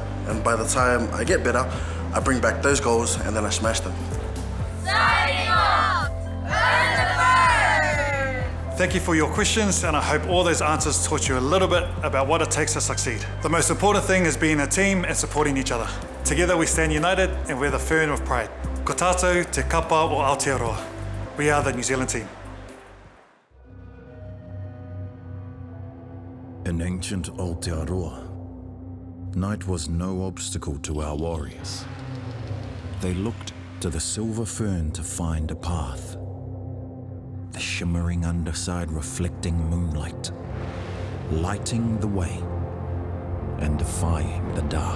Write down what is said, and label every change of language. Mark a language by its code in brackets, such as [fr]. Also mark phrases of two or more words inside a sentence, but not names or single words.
[en] And by the time I get better, I bring back those goals and then I smash them. Signing off! Earn the fern! Thank you for your questions, and I hope all those answers taught you a little bit about what it takes to succeed. The most important thing is being a team and supporting each other. Together we stand united and we're the fern of pride. [mi] Ko tātou te kapa o Aotearoa. [en] We are the New Zealand team. In ancient Aotearoa, night was no obstacle to our warriors. They looked to the silver fern to find a path, the shimmering underside reflecting moonlight, lighting the way and defying the dark.